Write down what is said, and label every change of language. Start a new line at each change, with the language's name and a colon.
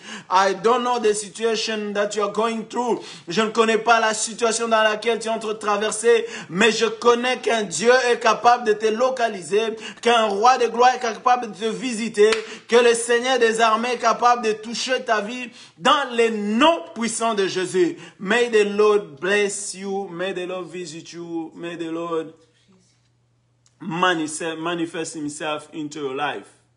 English: I don't know the situation that you are going through.
French: Je ne connais pas la situation dans laquelle tu es en train de traverser, mais je connais qu'un Dieu est capable de te localiser, qu'un roi de gloire est capable de te visiter, que le Seigneur des armées est capable de toucher ta vie dans les noms puissants de Jésus.
English: May the Lord bless you. May the Lord visit you. May the Lord manifest himself into your life.